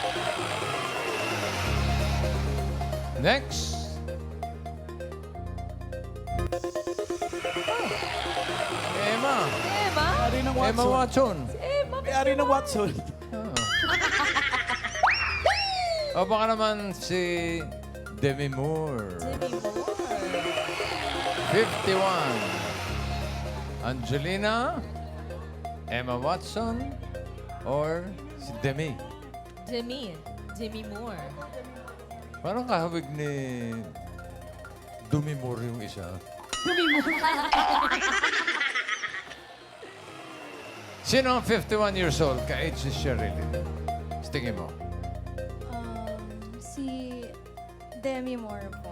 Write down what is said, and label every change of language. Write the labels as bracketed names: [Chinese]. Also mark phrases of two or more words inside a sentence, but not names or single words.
[Filipino] Next. Emma. Emma? Ari ng Emma Watson. Watson. Emma? Ari ng Watson. O baka naman si Demi Moore. Demi Moore. 51. Angelina, Emma Watson, or si Demi. Demi Moore. Parang kahawig ni Demi Moore yung isa. Sino ang 51 [English] years old [Filipino] ka-age si Sherilyn? Tingin mo. Si Demi Moore po.